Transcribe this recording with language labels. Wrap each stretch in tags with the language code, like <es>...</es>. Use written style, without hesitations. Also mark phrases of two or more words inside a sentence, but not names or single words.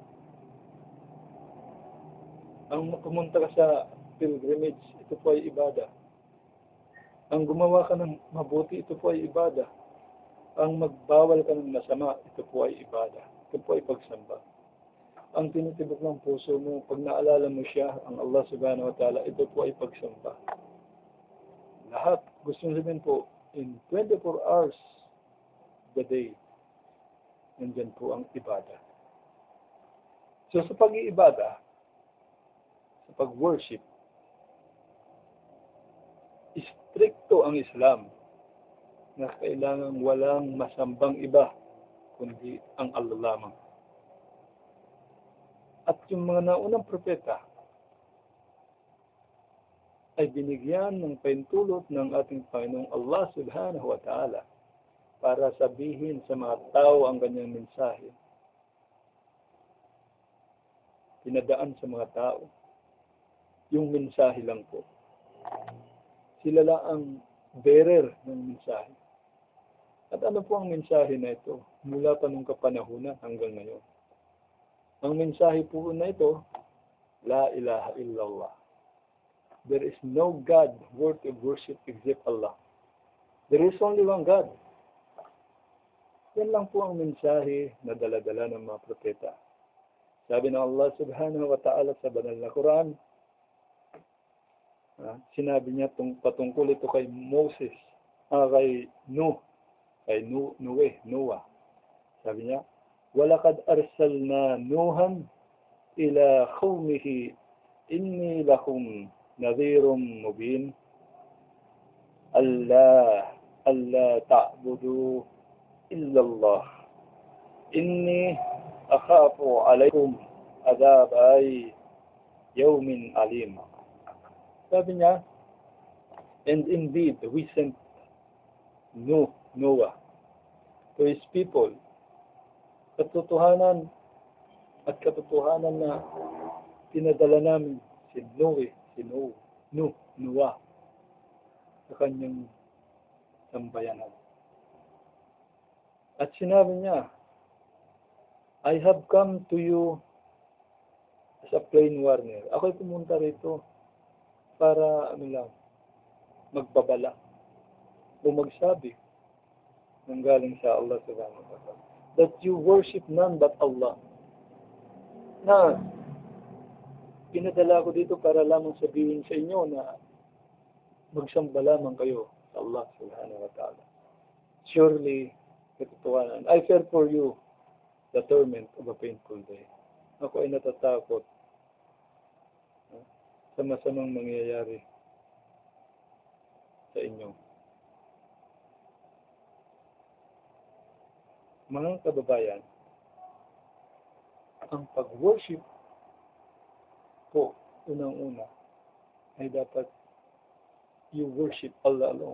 <tl>Ang pumunta ka sa pilgrimage, ito po ay ibadah. Ang gumawa ka ng mabuti, ito po ay ibadah. Ang magbawal ka ng masama, ito po ay ibadah. Ito po ay pagsamba. Ang tinitibok ng puso mo, pag naalala mo siya, ang</tl> <ar>الله سبحانه وتعالى,</ar> <tl>ito po ay pagsamba. Lahat, gusto nyo sabihin po,</tl> <en>in 24 hours the day,</en> <tl>nandyan po ang ibadah. So sa pag-iibada, sa pag-worship, stricto ang Islam na kailangan walang masambang iba, kundi ang Allah lamang. At yung mga naunang propeta ay binigyan ng paintulot ng ating Panginoong</tl> <ar>الله سبحانه وتعالى</ar> <tl>para sabihin sa mga tao ang kanyang mensahe. Pinadaan sa mga tao yung mensahe lang po. Sila lang ang bearer ng mensahe. At ano po ang mensahe na ito mula pa nung kapanahunan hanggang ngayon? Ang mensahe po na ito,</tl> <ar>لا إله إلا الله.</ar> <en>There is no God worthy of worship except Allah. There is only one God.</en> <tl>Yan lang po ang mensahe na dala-dala ng mga propeta. Sabi ng</tl> <ar>الله سبحانه وتعالى</ar> <tl>sa banal na Quran, sinabi niya patungkol ito kay Moses, kay Noah. Sabi niya,</tl> <ar>وَلَقَدْ أَرْسَلْنَا نُوحًا إِلَى قَوْمِهِ إِنِّي لَكُمْ نَذِيرٌ مُبِينٌ أَلَّا تَعْبُدُوا إِلَّا اللَّهَ إِنِّي أَخَافُ عَلَيْكُمْ عَذَابَ يَوْمٍ عَلِيمٍ.</ar> <tl>Sabi niya,</tl> <en>and indeed we sent Noah to his people.</en> <tl>Katotohanan na pinadala namin si Noah sa kanyang sambayanan. At sinabi niya,</tl> <en>I have come to you as a plain warner.</en> <tl>Ako'y pumunta rito para magbabala o magsabi ng galing sa</tl> <ar>الله سبحانه وتعالى.</ar> <en>That you worship none but Allah.</en> <tl>Na pinadala ko dito para lamang sabihin sa inyo na magsamba lamang kayo sa</tl> <ar>الله سبحانه وتعالى.</ar> <en>Surely, katotohanan, I fear for you the torment of a painful day.</en> <tl>Ako ay natatakot sa masamang mangyayari sa inyo. Mga kababayan, ang pag-worship po, unang-una, ay dapat</tl> <en>you worship Allah alone.</en>